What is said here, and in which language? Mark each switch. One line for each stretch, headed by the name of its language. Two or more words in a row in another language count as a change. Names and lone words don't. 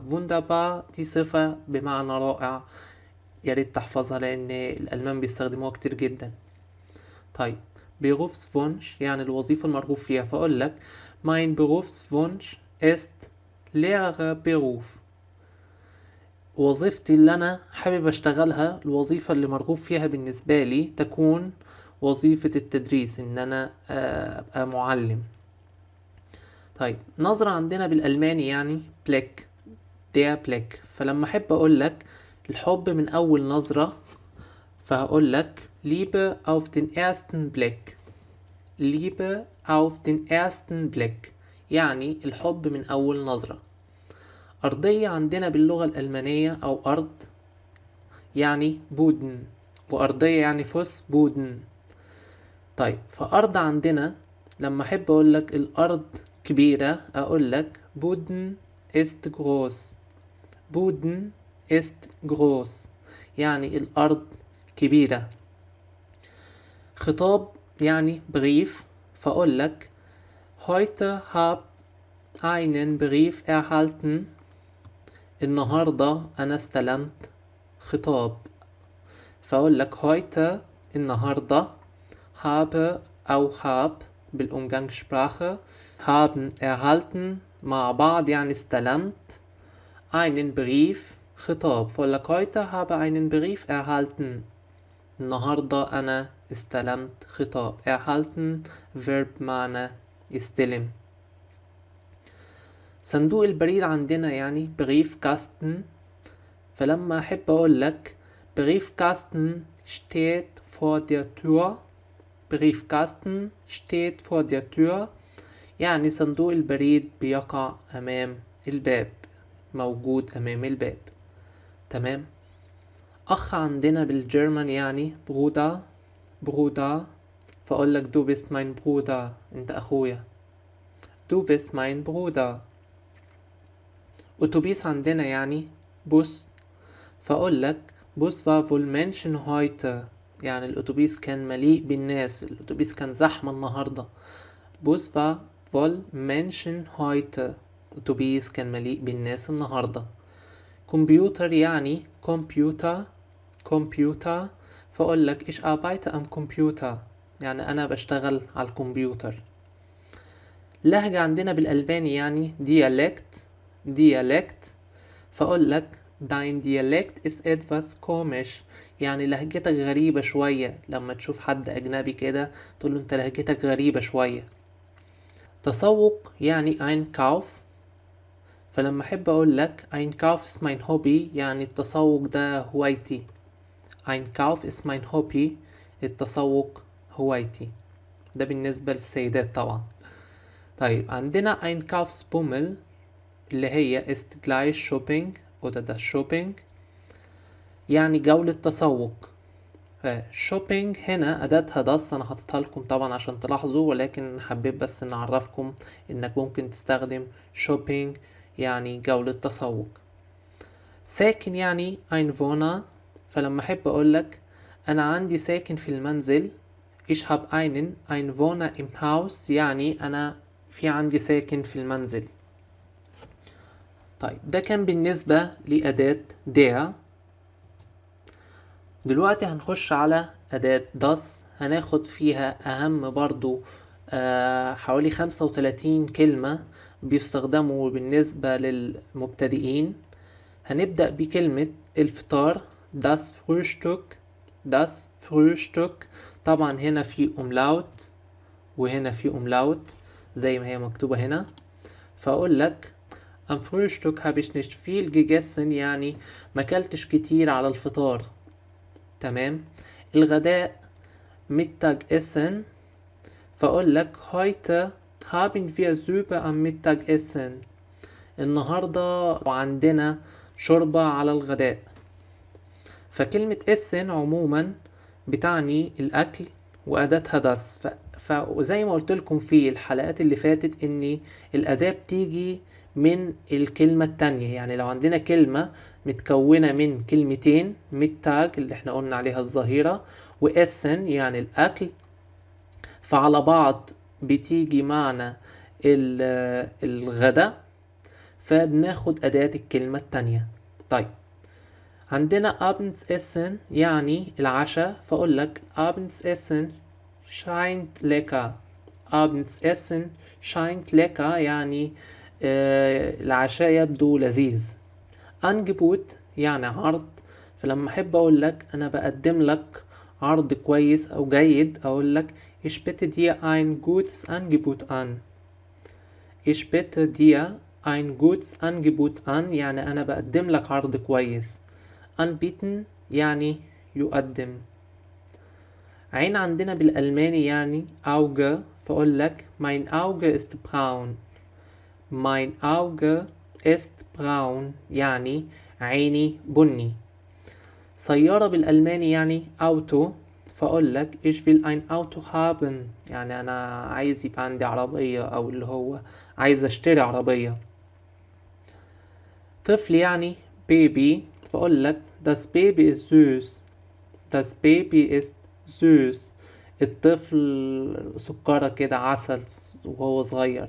Arabic: wunderbar دي صفة بمعنى رائع، يا ريت تحفظها لأن الألمان بيستخدموها كتير جدا. طيب Berufswunsch يعني الوظيفة المرغوب فيها، فأقول لك
German: mein Berufswunsch ist Lehrerberuf،
Arabic: وظيفتي اللي أنا حابب أشتغلها، الوظيفة اللي مرغوب فيها بالنسبة لي تكون وظيفة التدريس، إن أنا أبقى معلم. طيب نظرة عندنا بالألماني يعني بليك،
German: der Blick،
Arabic: فلما أحب أقول لك الحب من أول نظرة فهقول لك
German: Liebe auf den ersten Blick. Liebe auf den ersten Blick
Arabic: يعني الحب من أول نظرة. أرضية عندنا باللغة الألمانية أو أرض يعني بودن، وأرضية يعني
German: Fußboden.
Arabic: طيب فأرض عندنا لما أحب أقول لك الأرض كبيرة أقول لك
German: Boden ist groß. Boden ist groß
Arabic: يعني الأرض كبيرة. خطاب يعني بريف، فأقول لك
German: heute hab einen Brief erhalten،
Arabic: النهاردة أنا استلمت خطاب، فأقول لك heute النهاردة habe أو hab بالأمجangssprache
German: haben erhalten
Arabic: مع بعض يعني استلمت
German: einen Brief
Arabic: خطاب، فأقول لك
German: heute habe einen Brief erhalten،
Arabic: النهاردة أنا استلمت خطاب. erhalten verb معنى استلم. صندوق البريد عندنا يعني Briefkasten، فلما أحب أقول لك
German: Briefkasten steht vor der Tür، Briefkasten steht vor der Tür
Arabic: يعني صندوق البريد بيقع أمام الباب، موجود أمام الباب. تمام. أخ عندنا بالجرمن يعني Bruder، Bruder، فأقول لك
German: du bist mein Bruder،
Arabic: أنت أخويا،
German: du bist mein Bruder.
Arabic: أتوبيس عندنا يعني بوس، فأقول لك
German: Bus war wohl Menschen heute،
Arabic: يعني الأتوبيس كان مليء بالناس، الأتوبيس كان زحمة النهاردة.
German: Bus war wohl Menschen heute،
Arabic: أتوبيس كان مليء بالناس النهاردة. كمبيوتر يعني كمبيوتر، كمبيوتر، فأقول لك
German: ich arbeite am Computer،
Arabic: يعني أنا بشتغل على الكمبيوتر. لهجة عندنا بالألباني يعني dialect، dialect، فأقول لك
German: dein Dialekt ist etwas komisch،
Arabic: يعني لهجتك غريبة شوية، لما تشوف حد أجنبي كده تقول له أنت لهجتك غريبة شوية. تسوق يعني Einkauf، فلما أحب أقول لك
German: Einkauf ist mein Hobby
Arabic: يعني التسوق ده هوايتي،
German: Einkauf ist mein Hobby،
Arabic: التسوق هوايتي، ده بالنسبة للسيدات طبعا. طيب عندنا Einkaufsbummel اللي هي
German: ist gleich Shopping oder das Shopping
Arabic: يعني جولة تسوق. شوبينج هنا أداتها das، أنا حاططها لكم طبعا عشان تلاحظوا، ولكن حبيت بس إن أعرفكم إنك ممكن تستخدم شوبينج يعني جولة تسوق. ساكن يعني Einwohner، فلما أحب أقولك أنا عندي ساكن في المنزل
German: ich hab einen Einwohner im Haus
Arabic: يعني أنا في عندي ساكن في المنزل. طيب ده كان بالنسبة لأداة der. دلوقتي هنخش على أداة das، هناخد فيها أهم برضو حوالي 35 كلمة بيستخدموا بالنسبة للمبتدئين. هنبدأ بكلمة الفطار
German: das Frühstück، das Frühstück،
Arabic: طبعا هنا في أملاوت وهنا في أملاوت زي ما هي مكتوبة هنا. فأقول لك
German: am Frühstück habe ich nicht viel gegessen
Arabic: يعني ماكلتش كتير على الفطار. تمام. الغداء Mittagessen، فأقول لك
German: heute haben wir Suppe am Mittagessen،
Arabic: النهاردة وعندنا شوربة على الغداء. فكلمة essen عموما بتعني الأكل وأداتها das. فزي ما قلت لكم في الحلقات اللي فاتت ان الأداة بتيجي من الكلمة التانية. يعني لو عندنا كلمة متكونة من كلمتين، ميتاج اللي احنا قلنا عليها الظهيرة، وإسن يعني الأكل، فعلى بعض بتيجي معنى الغداء، فبناخد أداة الكلمة التانية. طيب عندنا Abendessen يعني العشاء، فأقول لك
German: Abendessen scheint lecker. Abendessen scheint lecker
Arabic: يعني العشاء يبدو لذيذ. Angebot يعني عرض، فلما أحب أقول لك أنا بقدم لك عرض كويس أو جيد، أقول لك
German: Ich bitte dir ein gutes Angebot an. Ich bitte dir ein gutes Angebot an
Arabic: يعني أنا بقدم لك عرض كويس. Anbieten يعني يقدم. عين عندنا بالألماني يعني Auge، فأقول لك
German: Mein Auge ist braun. Mein Auge ist braun
Arabic: يعني عيني بني. سيارة بالألماني يعني Auto، فأقول لك
German: Ich will ein Auto haben
Arabic: يعني أنا عايز يبقى عندي عربية، أو اللي هو عايز أشتري عربية. طفل يعني Baby، فأقول لك
German: Das Baby ist süß. Das Baby ist süß.
Arabic: الطفل سكرة كده، عسل وهو صغير.